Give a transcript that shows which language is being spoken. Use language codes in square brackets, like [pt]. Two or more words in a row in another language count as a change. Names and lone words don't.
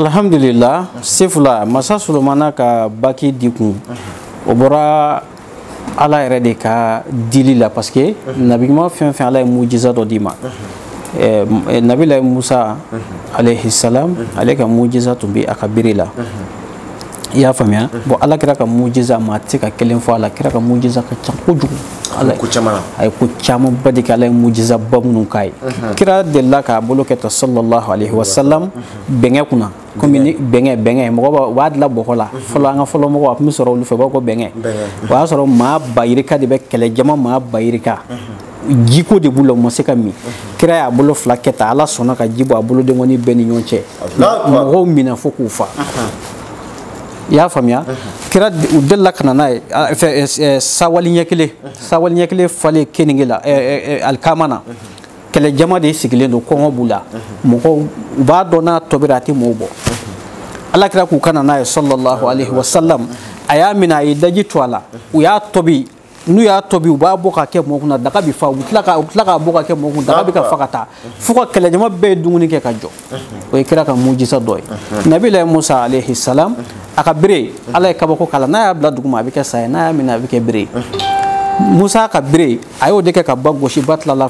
[bm] alhamdulillah sefula masa Solomana ka baki di kun o bɔra ala yɛrɛ de ka dili la [fr] parce que [bm] nabi ɲuman fɛn fɛn ala ye mujiza dɔ d'i ma nabila Musa [ar] عليه السلام [bm] ale ka mujiza tun bɛ a ka bere la i y'a faamuya bon ala kira ka mujiza maa tɛ se ka kelen fɔ a la kira ka mujiza ka ca kojugu ala a ye ko caman ba de kɛ ala ye mujiza ba minnu k'a ye kira delila k'a bolo kɛ ta [ar] صلى الله عليه وسلم [bm] bɛngɛ kunna komi ni bɛngɛ mɔgɔ b'a dilan bɔgɔ la fɔlɔ an ka fɔlɔ mɔgɔw a tun bɛ sɔrɔ olu fɛ u b'a fɔ bɛngɛ o y'a sɔrɔ maa bayirika de bɛ kɛlɛ jama maa bayirika jiko de b'u la u ma se ka min kira y'a bolo fila kɛ ta ala sɔnna ka ji bɔ a bolodenkɔni bɛɛ ni ɲɔgɔn cɛ mɔgɔw minɛ fo k'u fa i y'a faamuya kira u delila ka na n'a ye sawali ɲɛ kelen falen keninge la alikama na kɛlɛ jama de sigilen don kɔngɔ b'u la mɔgɔw u b'a dɔn n'a tɔbira a tɛ mɔɔw bɔ ala kira k'u ka na n'a ye [ar] صلى الله عليه وسلم [bm] a y'a minɛ a ye daji to a la u y'a tobi n'u y'a tobi u b'a bɔ ka kɛ mɔgɔ kunna daga bɛ fa u tila k'a bɔ ka kɛ mɔgɔ kun daga bɛ ka fa ka taa fo ka kɛlɛjama bɛɛ ye dumuni kɛ ka jɔ o ye kira ka mujiza dɔ ye nabila Musa [ar] عليه السلام [bm] a ka bere ala ye kabako k'a la n'a y'a bila duguma a bɛ kɛ sa ye n'a y'a minɛ a bɛ kɛ bere Musa ka bere a y'o de kɛ ka ba gosi ba tilala